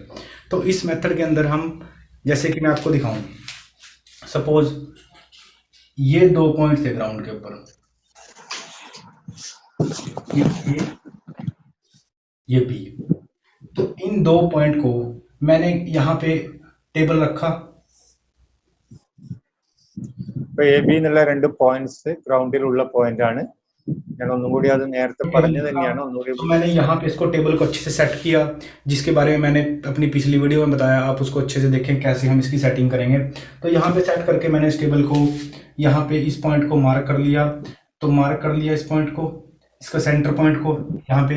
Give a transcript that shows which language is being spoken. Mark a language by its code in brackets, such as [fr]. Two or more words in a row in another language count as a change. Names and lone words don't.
[hi] तो इस मेथड के अंदर हम, जैसे कि मैं आपको दिखाऊं, सपोज ये 2 पॉइंट थे ग्राउंड के ऊपर, ये बी। तो इन 2 पॉइंट को मैंने यहाँ पे टेबल रखा। [ml] എ ബി എന്നുള്ള 2 പോയിന്റ്സ് ഗ്രൗണ്ടിലുള്ള പോയിന്റ് ആണ്. ഞാൻ ഒന്നും കൂടി അത് നേരത്തെ പറഞ്ഞു തന്നെയാണ് ഒന്നുകൂടി. [hi] तो मैंने यहाँ पे इसको टेबल को अच्छे से सेट किया, जिसके बारे में मैंने अपनी पिछली वीडियो में बताया, आप उसको अच्छे से देखें कैसे हम इसकी सेटिंग करेंगे। तो यहाँ पे सेट करके मैंने इस टेबल को यहाँ पे इस पॉइंट को मार्क कर लिया। तो मार्क कर लिया इस पॉइंट को, इसका सेंटर पॉइंट को यहाँ पे।